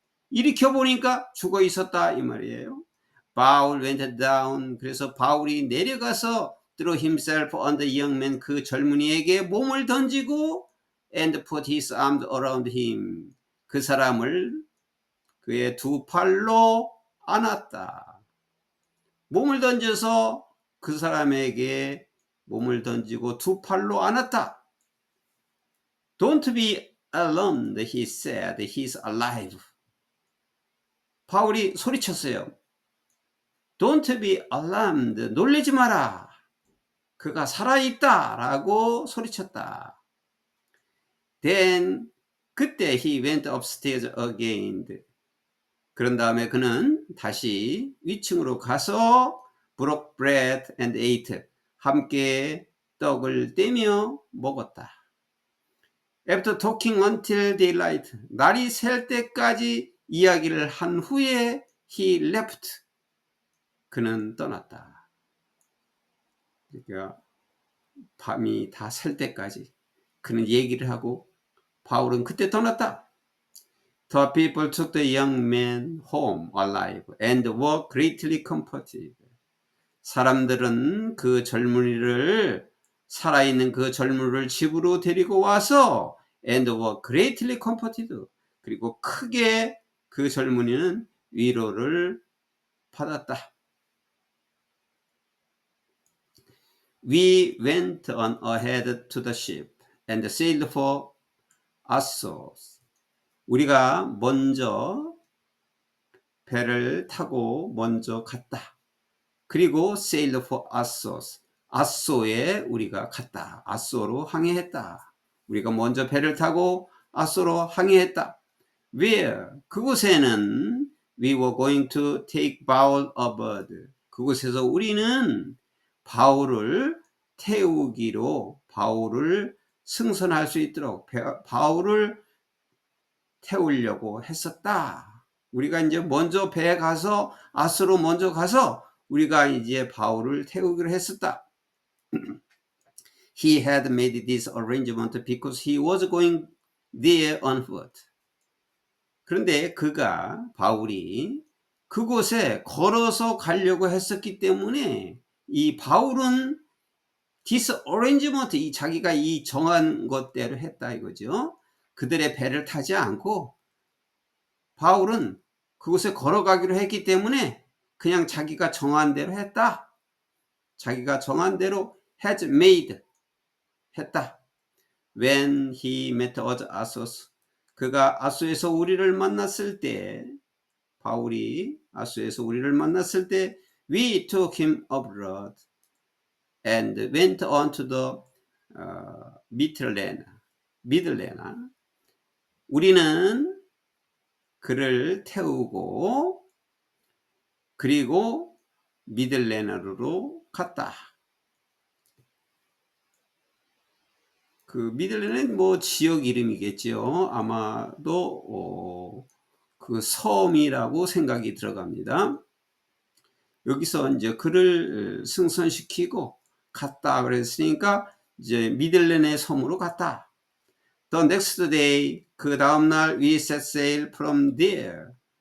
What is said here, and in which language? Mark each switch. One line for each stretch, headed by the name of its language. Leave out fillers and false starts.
Korean: 일으켜 보니까 죽어 있었다 이 말이에요. 바울
English: went down.
Korean: 그래서 바울이 내려가서
English: threw himself on the young man,
Korean: 그 젊은이에게 몸을 던지고
English: and put his arms around him,
Korean: 그 사람을 그의 두 팔로 안았다. 몸을 던져서 그 사람에게 몸을 던지고 두 팔로 안았다.
English: Don't be alarmed, he said. He's alive.
Korean: 바울이 소리쳤어요.
English: Don't be alarmed.
Korean: 놀라지 마라. 그가 살아있다. 라고 소리쳤다.
English: Then
Korean: 그때
English: he went upstairs again.
Korean: 그런 다음에 그는 다시 위층으로 가서
English: broke bread and ate.
Korean: 함께 떡을 떼며 먹었다.
English: After talking until daylight,
Korean: 날이 셀 때까지 이야기를 한 후에
English: he left.
Korean: 그는 떠났다. 그러니까 밤이 다 셀 때까지 그는 얘기를 하고 바울은 그때 떠났다.
English: The people took the young man home alive and were greatly comforted.
Korean: 사람들은 그 젊은이를 살아있는 그 젊은이를 집으로 데리고 와서
English: and were greatly comforted.
Korean: 그리고 크게 그 젊은이는 위로를 받았다.
English: We went on ahead to the ship and sailed for Assos.
Korean: 우리가 먼저 배를 타고 먼저 갔다.
English: 그리고 sailed for Assos.
Korean: 아소에 우리가 갔다. 아소로 항해했다. 우리가 먼저 배를 타고 아소로 항해했다.
English: Where? 그곳에는 we were going to take Paul aboard.
Korean: 그곳에서 우리는 바울을 태우기로 바울을 승선할 수 있도록 바울을 태우려고 했었다. 우리가 이제 먼저 배에 가서 아스로 먼저 가서 우리가 이제 바울을 태우기로 했었다.
English: He had made this arrangement because he was going there on foot.
Korean: 그런데 바울이 그곳에 걸어서 가려고 했었기 때문에 이 바울은
English: this arrangement,
Korean: 이 자기가 이 정한 것대로 했다 이거죠. 그들의 배를 타지 않고 바울은 그곳에 걸어가기로 했기 때문에 그냥 자기가 정한 대로 했다. 자기가 정한 대로 has made 했다.
English: When he met us Assos,
Korean: 그가 아소에서 우리를 만났을 때,
English: 바울이 아소에서 우리를 만났을 때 we took him abroad and went on to the 미들레나.
Korean: 우리는 그를 태우고 그리고 미들레나로 갔다. 그 미들레나는 뭐 지역 이름이겠죠. 아마도 그 섬이라고 생각이 들어갑니다. 여기서 이제 그를 승선시키고 갔다 그랬으니까 이제 미들레네 섬으로 갔다.
English: The next day,
Korean: 그 다음날
English: we set sail from there.